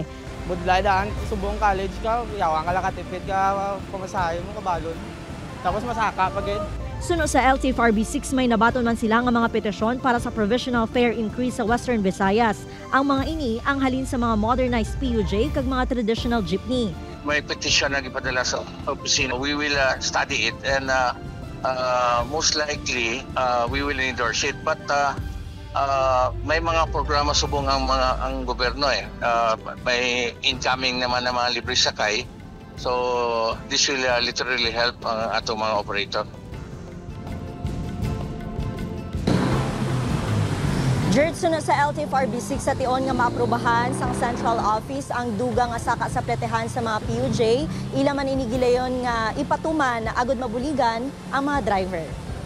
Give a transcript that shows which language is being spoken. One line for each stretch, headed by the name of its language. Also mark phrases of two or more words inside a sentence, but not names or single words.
Hiligaynon: Budlay daan, subong college ka, yawan ka lang katipid ka, pumasahe mo, kabalon. Tapos masaka pa gid. Suno sa LTFRB 6 may nabaton man sila nga mga petisyon para sa
English: provisional fare increase
Hiligaynon: sa Western Visayas. Ang mga ini ang halin sa mga
English: modernized PUJ
Hiligaynon: kag mga
English: traditional jeepney.
Hiligaynon: May petition na ipadala sa opisina.
English: We will study it and most likely we will endorse it.
Hiligaynon: But may mga programa subong ang gobyerno eh.
Filipino: May incoming naman ng mga libre sakay.
English: So this will literally help
Hiligaynon: ang atong mga operator. Jert sunod sa LTFRB 6 sa tion nga maaprubahan sang Central Office ang dugang nga saka sa pletehan sa mga PUJ. Ila man inigilayon nga ipatuman na agod mabuligan ang mga driver.